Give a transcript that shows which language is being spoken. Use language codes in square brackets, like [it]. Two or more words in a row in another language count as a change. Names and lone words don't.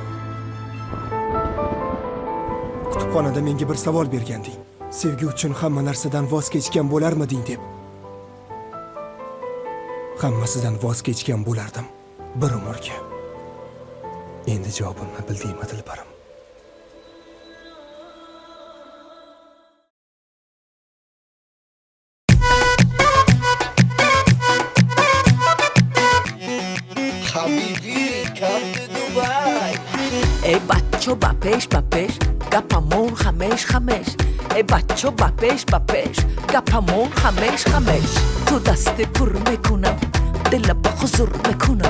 [uz] Kutubxonada menga bir savol berganding. Sevgi uchun hamma narsadan voz kechgan bo'larmiding deb. Hammasidan voz kechgan bo'lardim bir umrga. Endi javobimni bildingmi, dilbarim? [en] Habibi, come to Dubai. [tg] Эй бачҷо бапеш гапамон ҳамеш. Эй бачҷо бапеш гапамон ҳамеш. Ту дасте пур мекунам, дил ба ҳузур мекунам.